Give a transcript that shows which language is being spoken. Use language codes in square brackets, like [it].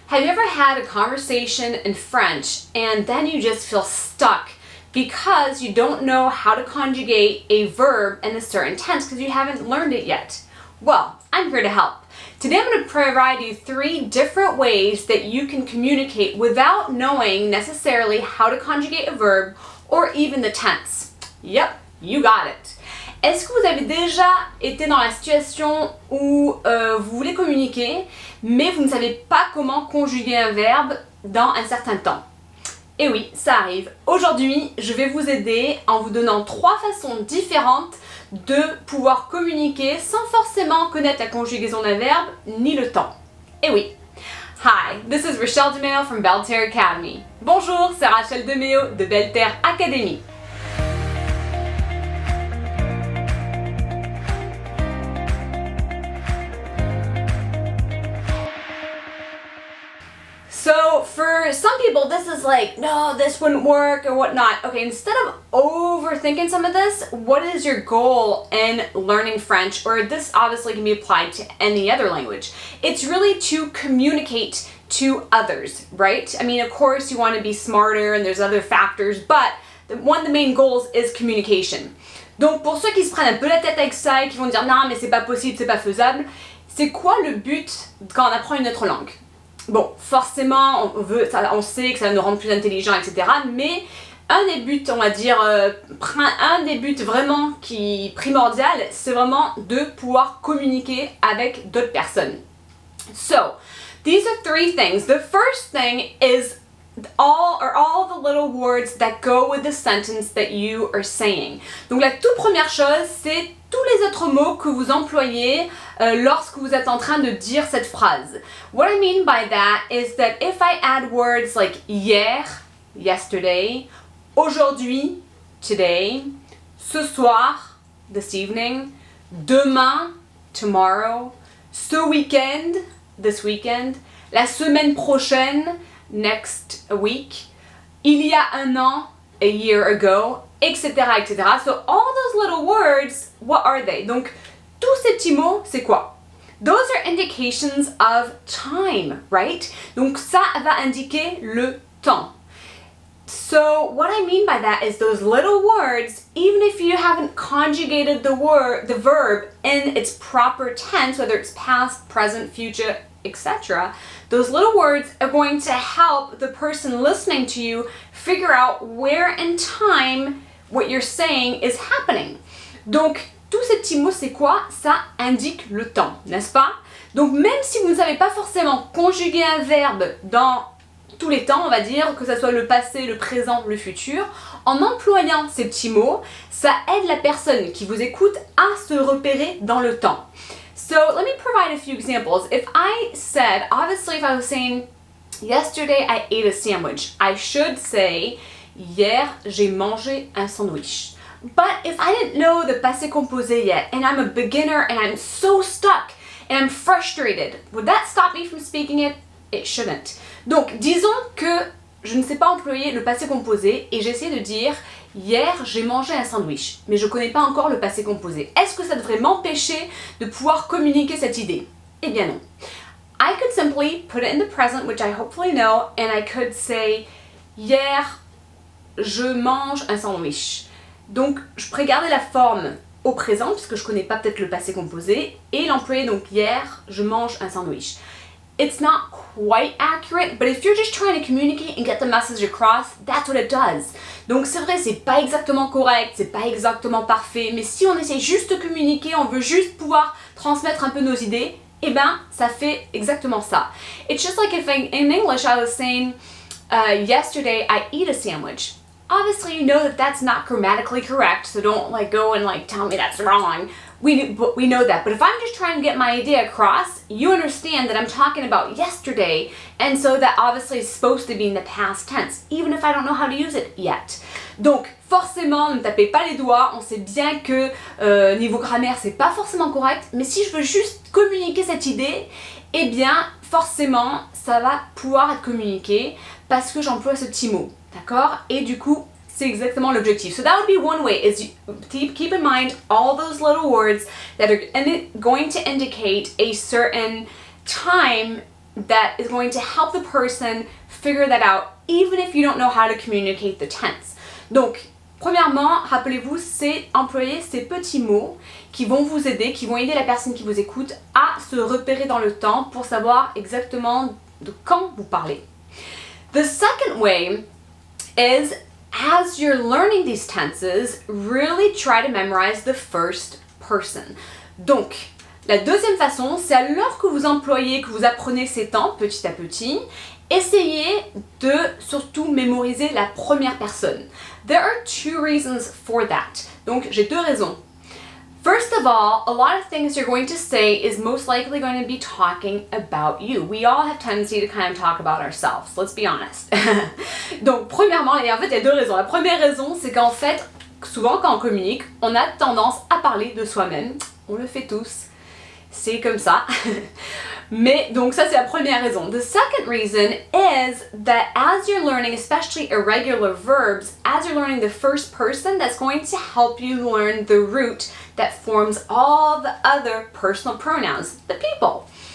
[en] Have you ever had a conversation in French and then you just feel stuck because you don't know how to conjugate a verb in a certain tense because you haven't learned it yet? Well, I'm here to help. Today I'm going to provide you 3 different ways that you can communicate without knowing necessarily how to conjugate a verb or even the tense. Yep, you got it. [fr] Est-ce que vous avez déjà été dans la situation où vous voulez communiquer, mais vous ne savez pas comment conjuguer un verbe dans un certain temps? Et oui, ça arrive. Aujourd'hui, je vais vous aider en vous donnant 3 façons différentes de pouvoir communiquer sans forcément connaître la conjugaison d'un verbe ni le temps. Et oui. [en] Hi, this is Rachel DeMeo from Belle Terre Academy. [fr] Bonjour, c'est Rachel DeMeo de Belle Terre Academy. [en] So for some people, this is like, no, this wouldn't work or whatnot. Okay, instead of overthinking some of this, what is your goal in learning French? Or this obviously can be applied to any other language. It's really to communicate to others, right? I mean, of course, you want to be smarter and there's other factors, but one of the main goals is communication. [fr] Donc pour ceux qui se prennent un peu la tête avec ça et qui vont dire non, mais c'est pas possible, c'est pas faisable, c'est quoi le but quand on apprend une autre langue? Bon, forcément, on sait que ça va nous rendre plus intelligents, etc. Mais un des buts, on va dire, un des buts vraiment primordial, c'est vraiment de pouvoir communiquer avec d'autres personnes. [en] So, these are 3 things. The first thing is all the little words that go with the sentence that you are saying. [fr] Donc la toute première chose, c'est tous les autres mots que vous employez lorsque vous êtes en train de dire cette phrase. [en] What I mean by that is that if I add words like [fr] hier, [en] yesterday, [fr] aujourd'hui, [en] today, [fr] ce soir, [en] this evening, [fr] demain, [en] tomorrow, [fr] ce week-end, [en] this weekend, [fr] la semaine prochaine, [en] next week, [fr] il y a un an, [en] a year ago, etc., etc. So all those little words, what are they? [fr] Donc, tous ces petits mots, c'est quoi? [en] Those are indications of time, right? [fr] Donc, ça va indiquer le temps. [en] So, what I mean by that is those little words, even if you haven't conjugated the verb in its proper tense, whether it's past, present, future, etc., those little words are going to help the person listening to you figure out where in time what you're saying is happening. [fr] Donc, tous ces petits mots, c'est quoi? Ça indique le temps, n'est-ce pas? Donc, même si vous ne savez pas forcément conjuguer un verbe dans tous les temps, on va dire, que ce soit le passé, le présent, le futur, en employant ces petits mots, ça aide la personne qui vous écoute à se repérer dans le temps. [en] So let me provide a few examples. If I said, obviously if I was saying, yesterday I ate a sandwich, I should say, [fr] hier j'ai mangé un sandwich. [en] But if I didn't know the passé composé yet, and I'm a beginner and I'm so stuck and I'm frustrated, would that stop me from speaking it? It shouldn't. [fr] Donc disons que je ne sais pas employer le passé composé et j'essaie de dire hier j'ai mangé un sandwich, mais je ne connais pas encore le passé composé. Est-ce que ça devrait m'empêcher de pouvoir communiquer cette idée? Eh bien non. [en] I could simply put it in the present, which I hopefully know, and I could say [fr] hier je mange un sandwich. Donc je pourrais garder la forme au présent puisque je ne connais pas peut-être le passé composé et l'employer donc hier je mange un sandwich. [en] It's not quite accurate, but if you're just trying to communicate and get the message across, that's what it does. [fr] Donc c'est vrai, c'est pas exactement correct, c'est pas exactement parfait, mais si on essaie juste de communiquer, on veut juste pouvoir transmettre un peu nos idées, eh ben, ça fait exactement ça. [en] It's just like if in English I was saying, yesterday I ate a sandwich. Obviously you know that that's not grammatically correct, so don't go and tell me that's wrong. We know that, but if I'm just trying to get my idea across, you understand that I'm talking about yesterday, and so that obviously is supposed to be in the past tense, even if I don't know how to use it yet. [fr] Donc, forcément, ne me tapez pas les doigts, on sait bien que niveau grammaire, c'est pas forcément correct, mais si je veux juste communiquer cette idée, eh bien, forcément, ça va pouvoir être communiqué parce que j'emploie ce petit mot, d'accord? Et du coup, c'est exactement l'objectif. [en] So that would be one way, is keep in mind all those little words that are going to indicate a certain time that is going to help the person figure that out, even if you don't know how to communicate the tense. [fr] Donc, premièrement, rappelez-vous, c'est employer ces petits mots qui vont vous aider, qui vont aider la personne qui vous écoute à se repérer dans le temps pour savoir exactement de quand vous parlez. [en] The second way is, as you're learning these tenses, really try to memorize the first person. [fr] Donc, la deuxième façon, c'est alors que vous employez, que vous apprenez ces temps petit à petit, essayez de surtout mémoriser la première personne. [en] There are two reasons for that. [fr] Donc, j'ai deux raisons. [en] First of all, a lot of things you're going to say is most likely going to be talking about you. We all have tendency to kind of talk about ourselves, let's be honest. [fr] Donc, premièrement, et en fait, il y a deux raisons. La première raison, c'est qu'en fait, souvent quand on communique, on a tendance à parler de soi-même. On le fait tous. C'est comme ça. Mais donc ça c'est la première raison. [en] The second reason is that as you're learning, especially irregular verbs, as you're learning the first person, that's going to help you learn the root that forms all the other personal pronouns, the people.